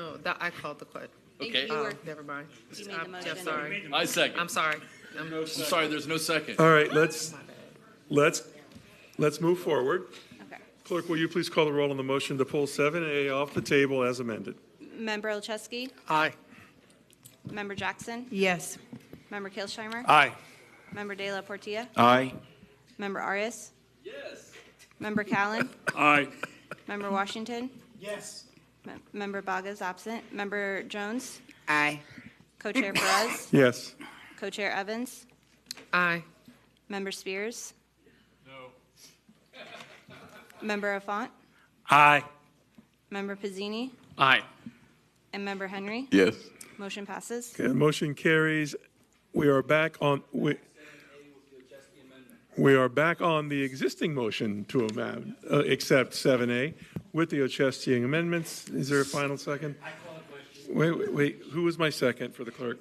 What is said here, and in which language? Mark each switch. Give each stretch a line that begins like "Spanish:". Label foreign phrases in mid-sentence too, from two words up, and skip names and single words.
English: No, I called the question. Okay. Never mind. You made the motion. I'm sorry. I second. I'm sorry. I'm sorry, there's no second. All right, let's move forward. Okay. Clerk, will you please call the roll on the motion to pull 7A off the table as amended? Member Olszewski? Aye. Member Jackson? Yes. Member Kilsheimer? Aye. Member De La Portilla? Aye. Member Arias? Yes. Member Callan? Aye. Member Washington? Yes. Member Baga's absent. Member Jones? Aye. Co-Chair Perez? Yes. Co-Chair Evans? Aye. Member Spears? No. Member Affont? Aye. Member Pizzini? Aye. And Member Henry? Yes. Motion passes. Okay, the motion carries. We are back on, we are back on the existing motion to accept 7A with the Ochestian amendments. Is there a final second? Wait, who was my second for the clerk?